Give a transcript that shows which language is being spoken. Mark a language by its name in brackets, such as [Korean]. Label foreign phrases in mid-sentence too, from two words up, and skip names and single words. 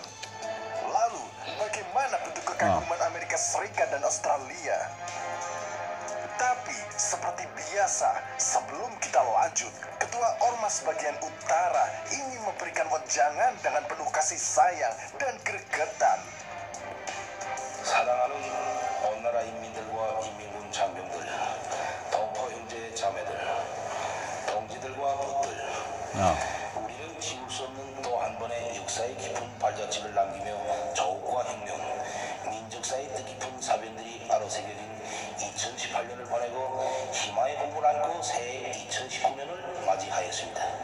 [Indonesian] Lalu, bagaimana bentuk kekaguman Amerika Serikat dan Australia? Tapi, seperti biasa, sebelum kita lanjut, Ketua Ormas bagian Utara ingin memberikan wejangan dengan penuh kasih sayang dan gregetan. [Korean] 사랑하는 온 나라 인민들과 인민군 장병들, 동포 형제 자매들, 동지들과 부들, 우리는 지울 수 없는 또 한 번의 역사의 깊은 발자취를 남기며 조국과 혁명, 민족사의 뜻깊은 사변들이 아로새겨진 2018년을 보내고 희망의 공을 안고 새해 2019년을 맞이하였습니다.